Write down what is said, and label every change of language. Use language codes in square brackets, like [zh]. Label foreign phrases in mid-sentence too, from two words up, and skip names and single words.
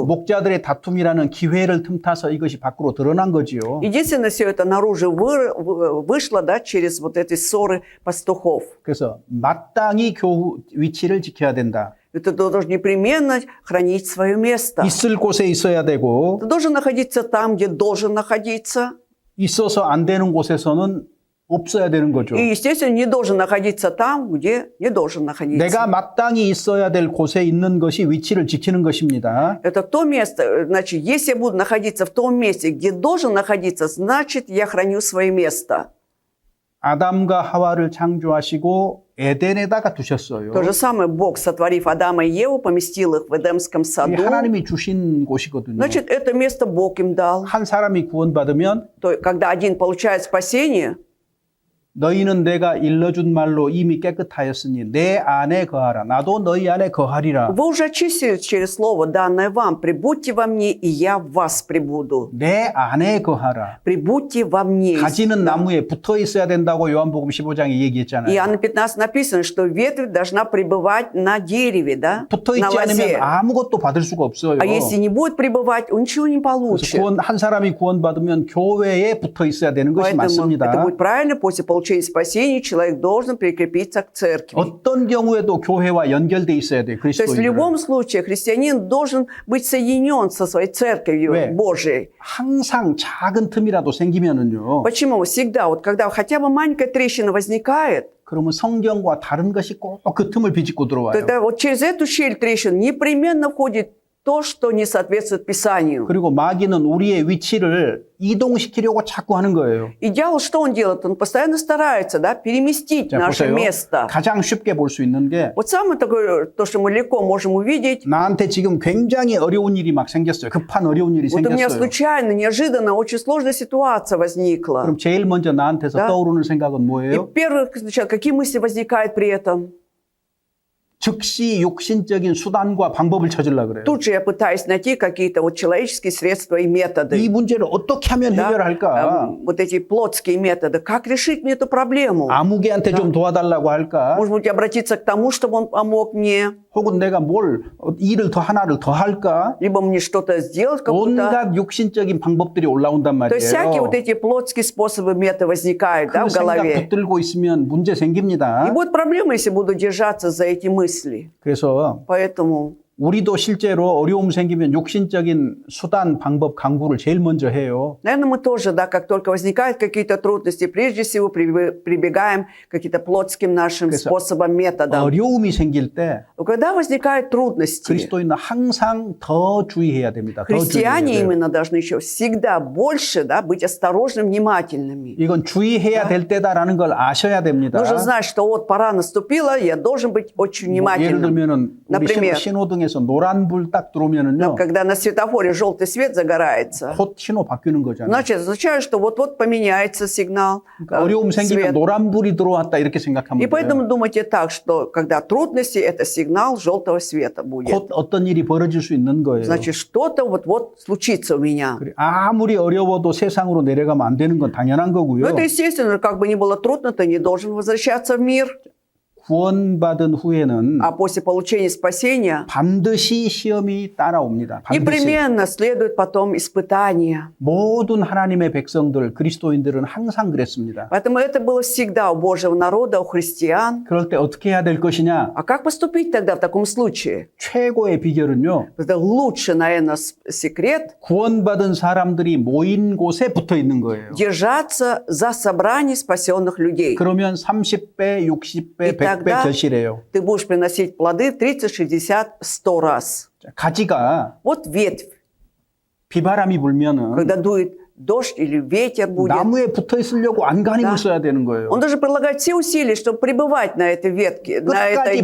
[ko] 목자들의 다툼이라는 기회를 틈타서 이것이 밖으로 드러난 거지요. [ru] Единственное, все это наружу вышло, да, через вот эти ссоры пастухов. [ko] 그래서 마땅히 위치를 지켜야 된다. [ru] И ты должен непременно хранить свое место. [ko] 있을 곳에 있어야 되고 [ru] Ты должен находиться там, где должен находиться. [ko] 있어서 안 되는 곳에서는 없어야 되는 거죠. [ru] И, естественно, не должен находиться там, где не должен находиться. [ko] 내가 마땅히 있어야 될 곳에 있는 것이 위치를 지키는 것입니다. [ru] Это то место, значит, если я буду находиться в том месте, где должен находиться, значит, я храню свое место. [ko] 아담과 하와를 창조하시고 에덴에다가 두셨어요. [ru] То же самое Бог, сотворив Адама и Еву, поместил их в Эдемском [ko] 이게 [ru] саду. [ko] 하나님이 주신 곳이거든요. [ru] Значит, это место Бог им дал. [ko] 한 사람이 구원받으면 [ru] То, когда один получает спасение, [ko] 너희는 내가 일러준 말로 이미 깨끗하였으니 내 안에 거하라. 나도 너희 안에 거하리라. [ru] Вы уже очистились через слово, данное вам. Прибудьте во мне, и я в вас прибуду. [ko] 내 안에 거하라. [ru] Прибудьте во мне. [ko] 가지는 나무에 붙어 있어야 된다고 요한복음 15장에 얘기했잖아요. [ru] Иоанна 15 написано, что ветвь должна пребывать на дереве, да? [ko] 붙어 [ru] На [ko] 있지 않으면 [ru] лозе. [ko] 아무것도 받을 수가 없어요. [ru] А если не будет пребывать, он ничего не [ko] 그래서 [ru] получит. [ko] 한 사람이 구원받으면 교회에 붙어 있어야 되는 것이 [ru] Поэтому это [ko] 맞습니다. [ru] будет правильно. После получения спасения человек должен прикрепиться к церкви. [ko] 어떤 경우에도 교회와 연결돼 있어야 돼요. [ru] То есть в [ko] 그리스도인들은. [ru] любом случае христианин должен быть соединен со своей церковью [ko] 왜? [ru] Божией. [ko] 항상 작은 틈이라도 생기면은요. [ru] Почему? Всегда, вот когда хотя бы маленькая трещина возникает, [ko] 그러면 성경과 다른 것이 꼭 그 틈을 비집고 들어와요. [ru] то это вот через эту щель трещин непременно входит то, что не соответствует Писанию. [ko] 그리고 마귀는 우리의 위치를 이동시키려고 자꾸 하는 거예요. [ru] И дьявол что он делает? Он постоянно старается, да, переместить [ko] 자, [ru] наше [ko] 보세요. [ru] место. [ko] 가장 쉽게 볼 수 있는 게 [ru] Вот самое такое, то, что мы легко можем увидеть. [ko] 나한테 지금 굉장히 어려운 일이 막 생겼어요. 급한 어려운 일이 [ru] Вот у меня [ko] 생겼어요. [ru] случайно, неожиданно, очень сложная ситуация возникла. [ko] 그럼 제일 먼저 나한테서 [ru] Да. [ko] 떠오르는 생각은 [ru] И [ko] 뭐예요? [ru] первое, сначала, какие мысли возникают при этом? [ko] 즉시 육신적인 수단과 방법을 찾으려고 그래요. [ru] Тут же я пытаюсь найти какие-то вот человеческие средства и методы. [ko] 이 문제를 어떻게 하면 [ru] Да? [ko] 해결할까? [ru] Вот эти плотские методы. Как решить мне эту проблему? [ko] 아무개한테 좀 도와달라고 할까? [ru] Может быть, обратиться к тому, чтобы он помог мне? [ko] 혹은 내가 일을 하나를 더 할까? [ru] Либо мне что-то сделать какую-то? [ko] 온갖 육신적인 방법들이 올라온단 [ru] То есть всякие [ko] 말이에요. [ru] вот эти плотские способы, методы возникают, да, [ko] 그 [ru] в [ko] 생각 [ru] голове. [ko] 붙들고 있으면 문제 생깁니다. [ru] И будет проблема, если буду держаться за эти мысли. [ko] 그래서 [ru] Поэтому [ko] 우리도 실제로 어려움 생기면 육신적인 수단, 방법, 강구를 제일 먼저 해요. [ru] наверное, мы тоже, да, как только возникают какие-то трудности, прежде всего прибегаем к каким-то плотским нашим [ko] 그래서 [ru] способам, методам. [ko] 어려움이 생길 때 [ru] Но когда возникают трудности, [ko] 그리스도인은 항상 더 주의해야 됩니다. 더 주의해야 [ru] христиане [ko] 돼요. [ru] именно должны еще всегда больше, да, быть осторожными, внимательными. [ko] 이건 주의해야 될 때다라는 걸 아셔야 됩니다. [ru] Нужно знать, что вот пора наступила, я должен быть очень [ko] 뭐 예를 [ru] внимательным. [ko] 들면은 우리 [ru] Например, [ko] 신호등에서 노란 불 딱 들어오면은요, [ru] когда на светофоре желтый свет загорается, [ko] 곧 신호 바뀌는 거잖아요. [ru] значит, означает, что вот-вот поменяется сигнал, [ko] 그러니까 어려움 생기면 [ru] свет. [ko] 노란 불이 들어왔다 이렇게 생각하면 [ru] И [ko] 돼요. [ru] поэтому думайте так, что когда трудности, это сигнал желтого света будет. [ko] 곧 어떤 일이 벌어질 수 있는 거예요. [ru] Значит, что-то вот-вот случится у меня. [ko] 그래, 아무리 어려워도 세상으로 내려가면 안 되는 건 당연한 거고요. [ru] Но это естественно, как бы ни было трудно, ты не должен возвращаться в мир. [ko] 구원받은 후에는 [ru] А после получения спасения [ko] 반드시 시험이 따라옵니다. 반드시. [ru] непременно следует потом испытания. [ko] 모든 하나님의 백성들, 그리스도인들은 항상 그랬습니다. [ru] Поэтому это было всегда у Божьего народа, у христиан. [ko] 그럴 때 어떻게 해야 될 것이냐? [ru] А как поступить тогда в таком случае? [ko] 최고의 비결은요. [ru] Это лучший, наверное, секрет [ko] 구원받은 사람들이 모인 곳에 붙어 있는 거예요. [ru] держаться за собрание спасенных людей. [ko] 그러면 30배, 60배, [ru] И [ko] 100배 [ru] тогда [ko] 결실해요. [ru] ты будешь приносить плоды 30, 60, 100 раз. [ko] 자, 가지가 [ru] Вот ветвь, [ko] 비바람이 불면은 [ru] когда дует дождь или ветер будет, [ko] 나무에 붙어 있으려고 안간힘을 [ru] Да. [ko] 써야 되는 거예요. [ru] он должен прилагать все усилия, чтобы пребывать на этой ветке, на этой